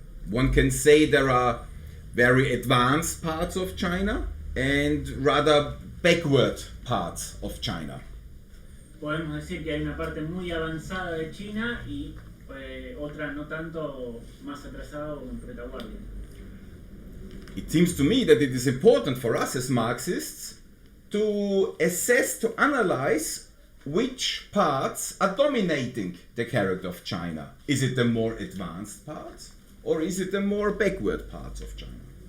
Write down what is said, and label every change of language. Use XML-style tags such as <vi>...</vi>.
<en>One can say there are very advanced parts of China and rather backward parts of China.</en> <es>Podemos decir que hay una parte muy avanzada de China y otra no tanto, más atrasada o en retaguardia.</es> <en>It seems to me that it is important for us as Marxists to assess, to analyze which parts are dominating the character of China. Is it the more advanced parts or is it the more backward parts of China?</en>